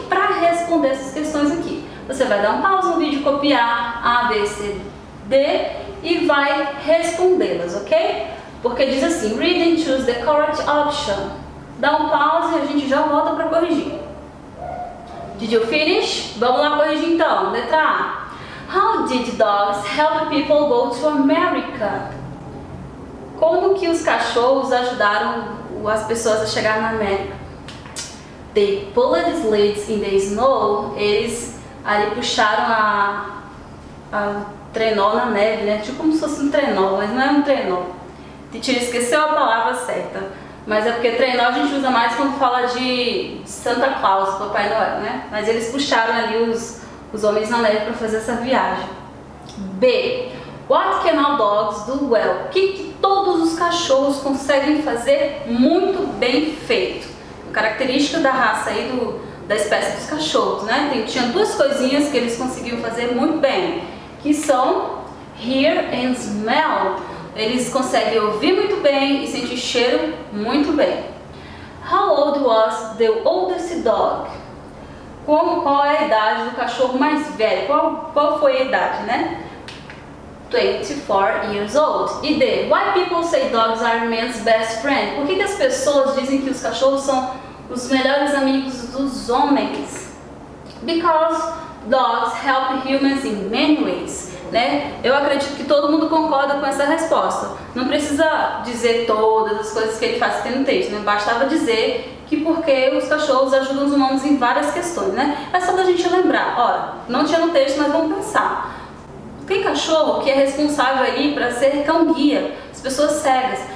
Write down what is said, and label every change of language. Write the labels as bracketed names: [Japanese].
[Portuguese] Para responder essas questões aqui. Você vai dar um pause no vídeo, copiar A, B, C, D e vai respondê-las, ok? Porque diz assim, [English] read and choose the correct option. [Portuguese] Dá um pause e a gente já volta para corrigir. [English] Did you finish? [Portuguese] Vamos lá corrigir então. Letra A. [English] How did dogs help people go to America? [Portuguese] Como que os cachorros ajudaram as pessoas a chegar na América? [English] They pulled sleds in the snow. [Portuguese] Eles ali puxaram trenó na neve, né? Tipo como se fosse um trenó, mas não é um trenó. Teacher esqueceu a palavra certa, mas é porque trenó a gente usa mais quando fala de Santa Claus, Papai Noel, né? Mas eles puxaram ali os homens na neve para fazer essa viagem. B. [English] What can all dogs do well? [Portuguese] O que todos os cachorros conseguem fazer muito bem feito? Característica da raça aí da espécie dos cachorros, né? Tinha duas coisinhas que eles conseguiam fazer muito bem, que são [English] hear and smell. [Portuguese] Eles conseguem ouvir muito bem e sentir cheiro muito bem. [English] How old was the oldest dog? [Portuguese] Qual é a idade do cachorro mais velho? Qual foi a idade, né? [English] 24 years old. [Portuguese] E D. [English] Why people say dogs are man's best friend? [Portuguese] Por que as pessoas dizem que os cachorros são os melhores amigos dos homens? [English] Because dogs help humans in many ways. [Portuguese] Né? Eu acredito que todo mundo concorda com essa resposta. Não precisa dizer todas as coisas que ele faz aqui no texto, né? Bastava dizer que porque os cachorros ajudam os humanos em várias questões, né? É só da gente lembrar. Ora, não tinha no texto, mas vamos pensar. Tem cachorro que é responsável aí para ser cão-guia, as pessoas cegas.